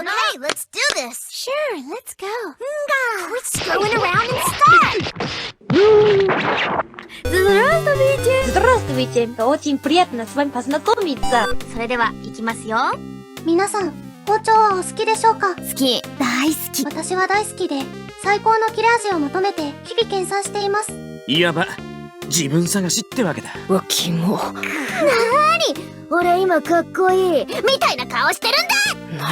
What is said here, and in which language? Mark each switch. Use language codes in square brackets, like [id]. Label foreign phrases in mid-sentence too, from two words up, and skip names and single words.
[en] Okay, let's do this. Sure, let's go. Quit screwing around and start. [ru] Здравствуйте. Очень приятно с вами познакомиться. [ja] それでは行きますよ。皆さん、包丁はお好きでしょうか？好き、大好き。私は大好きで、最高の切れ味を求めて日々研鑽しています。いわば自分探しってわけだ。わ、キモ。なーに、俺今かっこいいみたいな顔してるんだ。